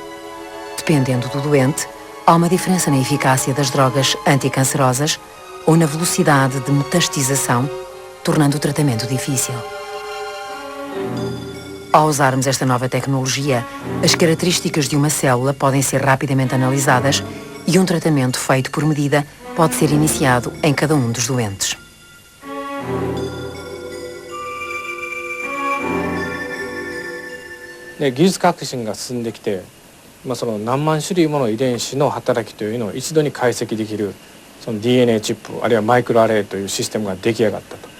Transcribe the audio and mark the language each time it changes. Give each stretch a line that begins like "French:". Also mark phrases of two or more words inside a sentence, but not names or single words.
Portuguese: Dependendo do doente, há uma diferença na eficácia das drogas anticancerosas ou na velocidade de metastização, tornando o tratamento difícil. Ao usarmos esta nova tecnologia, as características de uma célula podem ser rapidamente analisadas e um tratamento feito por medida pode ser iniciado em cada um dos doentes.
Japanese: で技術革新が進んできて、その何万種類もの遺伝子の働きというのを一度に解析できるその DNA チップあるいはマイクロアレイというシステムが出来上がったと。